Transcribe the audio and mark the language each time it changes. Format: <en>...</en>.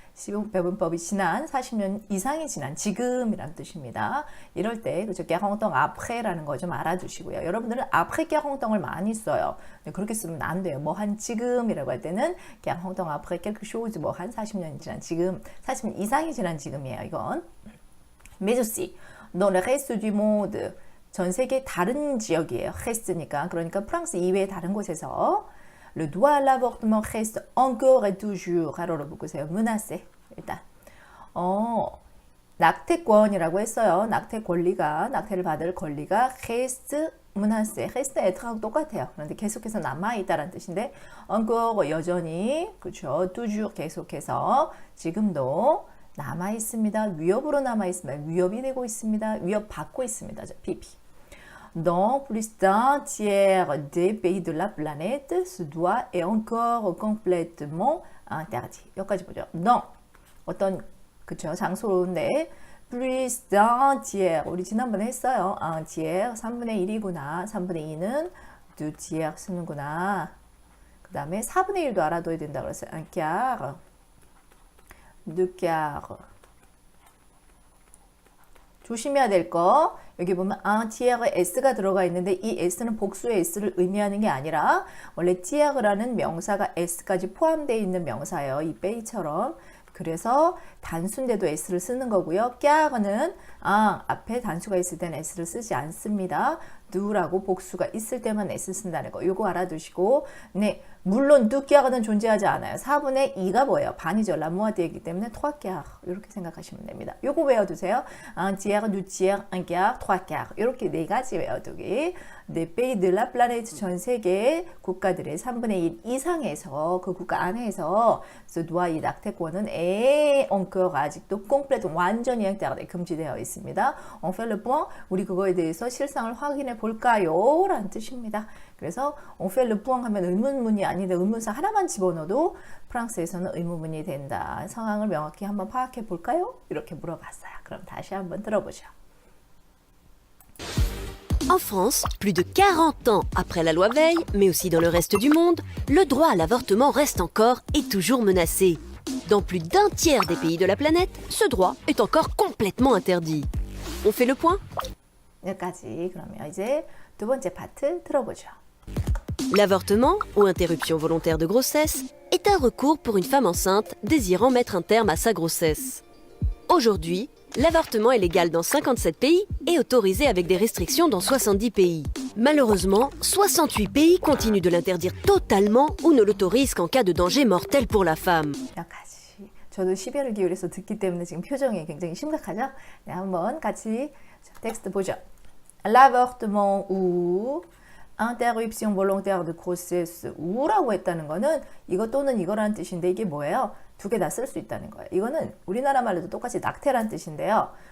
<ko>시몬 배분법이 지난 40년 이상이 지난 지금이란 뜻입니다. 이럴 때 그죠?</ko> <fr>quarante apré</fr> <ko>라는 거 좀 알아두시고요. 여러분들은</ko> <fr>après quarante</fr> <ko>을 많이 써요. 그렇게 쓰면 안 돼요. 뭐 한 지금이라고 할 때는</ko> <fr>quarante après quelque chose</fr> <ko>뭐 한 40년 지난 지금, 40년 이상이 지난 지금이에요. 이건.</ko> <fr>Mais aussi, dans le reste du monde</fr> <ko>전 세계 다른 지역이에요.</ko> <fr>reste니까.</fr> <ko>그러니까 프랑스 이외의 다른 곳에서</ko> <fr>le droit à l'avortement reste encore et toujours.</fr> <ko>가로로 묶으세요. menacé. 일단. 낙태권이라고 했어요. 낙태 권리가, 낙태를 받을 권리가</ko> <fr>reste menacé. reste être 똑같아요.</fr> <ko>그런데 계속해서 남아있다라는 뜻인데 encore 여전히, 그렇죠. toujours 계속해서 지금도 남아있습니다. 위협으로 남아있습니다. 위협이 되고 있습니다. 위협받고 있습니다. PP.</ko> <fr>Dans plus d'un tiers des pays de la planète, ce droit est encore complètement interdit.</fr> <ko>여기까지 보죠. Dans 어떤 그쵸 장소인데</ko> <fr>plus d'un tiers</fr> <ko>우리 지난번에 했어요. un tiers 3분의 1이구나. 3분의 2는</ko> <fr>deux tiers</fr> <ko>쓰는구나. 그 다음에 4분의 1도 알아둬야 된다 그랬어요.</ko> <fr>un quart, deux quarts.</fr> <ko>조심해야 될 거 여기 보면 un tiers s가 들어가 있는데 이 s는 복수의 s를 의미하는 게 아니라 원래 tiers라는 명사가 s까지 포함되어 있는 명사예요. 이 베이처럼. 그래서 단수인데도 s를 쓰는 거고요. quart는 앞에 단수가 있을 때는 s를 쓰지 않습니다. do라고 복수가 있을 때만 s 쓴다는 거. 요거 알아두시고 네 물론 deux quart는 존재하지 않아요. 4분의 2가 뭐예요? 반이죠. 라모아드이기 때문에 trois quarts 이렇게 생각하시면 됩니다. 요거 외워두세요.</ko> <fr>un tiers, deux tiers, un quart, trois quarts</fr> <ko>이렇게 네 가지 외워두기. 네</ko> <fr>pays de la planète</fr> <ko>전 세계 국가들의 3분의 1 이상에서 그 국가 안에서</ko> <fr>ce droit</fr> <ko>이 낙태권은 encore 아직도 complète 완전히 interdit 금지되어 있습니다.</ko> <fr>On fait le point</fr> <ko>우리 그거에 대해서 실상을 확인해 볼까요? 라는 뜻입니다. 그래서</ko> <fr>on fait le point</fr> <ko>하면 의문문이 아닌데 의문사 하나만 집어넣어도 프랑스에서는 의문문이 된다. 상황을 명확히 한번 파악해 볼까요? 이렇게 물어봤어요. 그럼 다시 한번 들어보죠.</ko> <fr>En France, plus de 40 ans après la loi Veil, mais aussi dans le reste du monde, le droit à l'avortement reste encore et toujours menacé. Dans plus d'un tiers des pays de la planète, ce droit est encore complètement interdit. On fait le point?</fr> <ko>여기까지 그러면 이제 두 번째 파트 들어보죠.</ko> <fr>L'avortement, ou interruption volontaire de grossesse, est un recours pour une femme enceinte désirant mettre un terme à sa grossesse. Aujourd'hui, l'avortement est légal dans 57 pays et autorisé avec des restrictions dans 70 pays. Malheureusement, 68 pays continuent de l'interdire totalement ou ne l'autorisent qu'en cas de danger mortel pour la femme.</fr> <ko>여기까지. 저도 시비를 기울여서 듣기 때문에 지금 표정이 굉장히 심각하죠? 네, 한번 같이 텍스트 보죠.</ko> <fr>L'avortement ou interruption volontaire de grossesse</fr> <ko>우라고 했다는 거는 이거 또는 이거라는 뜻인데 이게 뭐예요? 두 개 다 쓸 수 있다는 거예요. 이거는 우리나라 말로도 똑같이 낙태란 뜻인데요.</ko>